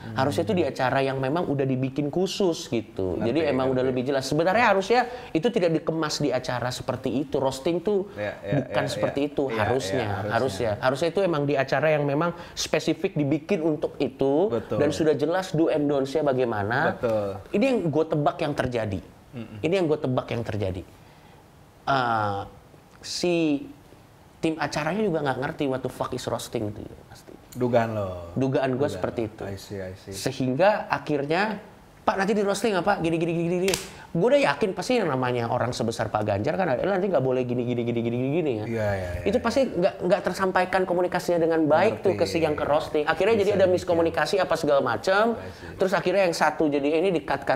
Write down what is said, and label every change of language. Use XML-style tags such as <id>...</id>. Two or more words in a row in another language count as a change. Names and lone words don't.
<id>Harusnya itu di acara yang memang udah dibikin khusus gitu. Jadi emang udah lebih jelas. Sebenarnya harusnya itu tidak dikemas di acara seperti itu. Roasting tuh bukan seperti itu harusnya. Harusnya itu emang di acara yang memang spesifik dibikin untuk itu. Dan sudah jelas</id> <en>do and don't-</en> <id>nya bagaimana. Ini yang gue tebak yang terjadi. Si tim acaranya juga nggak ngerti</id> <en>what the fuck is roasting</en> <id>itu pasti. Dugaan gue seperti itu.</id> <en>I see.</en> <id>Sehingga akhirnya, Pak nanti di roasting apa? Gini. Gue udah yakin pasti yang namanya orang sebesar Pak Ganjar kan nanti nggak boleh gini ya. Itu pasti nggak tersampaikan komunikasinya dengan baik tuh ke yang ke roasting. Akhirnya jadi ada miskomunikasi apa segala macam. Terus akhirnya yang satu jadi ini di cut.</id>